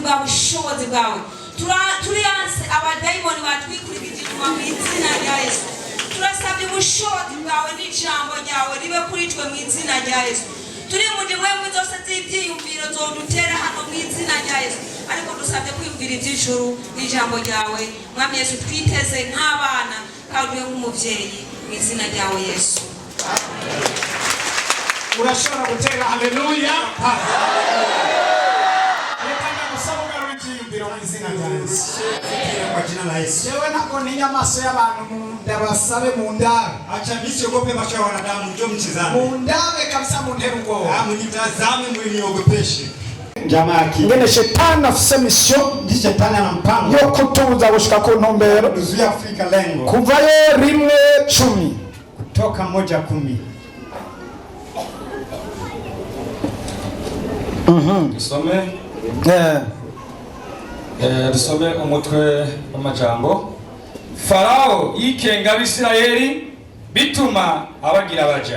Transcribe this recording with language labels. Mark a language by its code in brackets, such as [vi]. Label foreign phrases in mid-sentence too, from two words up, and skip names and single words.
[rn] bwa bushobozi bwawe turiyanse abadayimoni batwikurikije inyuma mu izina rya Yesu turasabye ubushobozi bwawe n'ijambo ryawe ribe kuri twe mu izina rya Yesu turi mu ndimwe zose z'ibyiyumviro zodutera hano mu izina rya Yesu ariko dusabye kwiyumvira iby'ijuru n'ijambo ryawe Mwami Yesu twiteze nk'abana kandi nk'umubyeyi mu izina ryawe Yesu urashobora gutera haleluya [sw] Kwa jina la Yesu. [rn] Yewe nako ni amaso y'abantu ndabasabe mu ndabe. [sw] Acha nisiogope macho ya wanadamu, njoo mtizame. [rn] Mu ndabe kabisa mu ntero ubwoba. [sw] Mnitazame mniogopeshe. Jamaa yake. [rn] Ngene shetani afise mission. [sw] Ndi shetani ana mpango. [rn] Yo kutubuza gushika ku ntumbero. [sw] Kuzuia Afrika lengo. [rn] Kuvayo 1:10. [sw] Kutoka 1:10. [rn] Dusome dusome umutwe w'amajambo. Farao yikenga Abisirayeli bituma abagira baja.